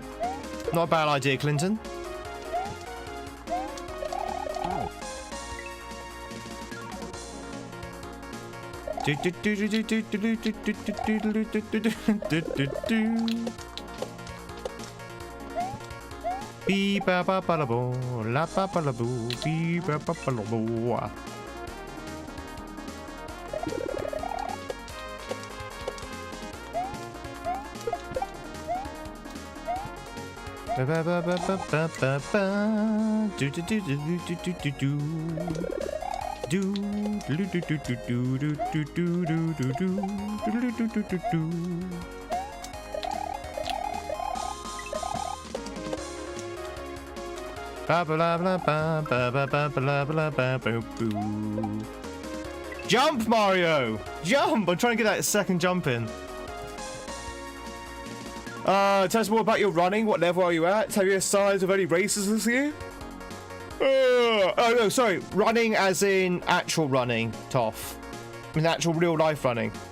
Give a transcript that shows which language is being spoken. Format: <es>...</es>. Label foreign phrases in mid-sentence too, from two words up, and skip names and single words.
<en>Not a bad idea, Clinton. Beep ba ba ba la bo, la ba ba la boo, beep ba ba ba la boo. Ba ba ba ba ba ba ba ba. Do do do do do do do do. Do do do do do do do do do do do do do do do do. Ba ba la ba ba ba ba ba ba ba ba ba boo. Jump, Mario! Jump! I'm trying to get that second jump in. Tell us more about your running. What level are you at? Have you assigned of any races this year? Oh no, sorry. Running as in actual running, Toff. I mean actual real life running.</en>